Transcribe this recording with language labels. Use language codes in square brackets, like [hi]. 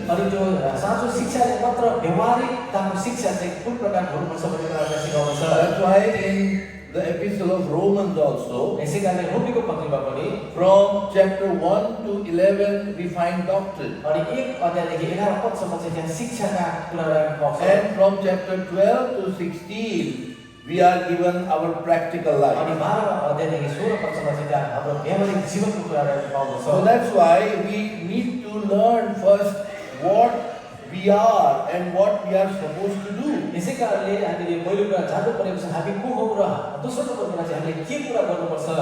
[ne] अनि त्यो साँचो शिक्षाले मात्र व्यवहारिकताको शिक्षा चाहिँ कुन प्रकारको हुनुपर्छ भन्ने कुरालाई सिकाउँछ [en] That's why in the epistle of Romans also, [ne] यसै कारणले रोमीको पत्रीमा पनि [en] from chapter 1 to 11, we find doctrine. [ne] अनि 1 अध्यायदेखि 11 पदसम्म चाहिँ त्यहाँ शिक्षाका कुराहरू पाउँछ [en] And from chapter 12 to 16, we are given our practical [ne] अनि [en] life. [ne] 12 अध्यायदेखि 16 पदसम्म चाहिँ त्यहाँ हाम्रो व्यावहारिक जीवनको कुराहरू पाउँछ [en] So that's why we need to learn first what we are and what we are supposed to do. [ne] यसै कारणले हामीले पहिलो कुरा जान्नु परेको छ हामी को हौ र दोस्रो नम्बर कुरा चाहिँ हामीले के कुरा गर्नुपर्छ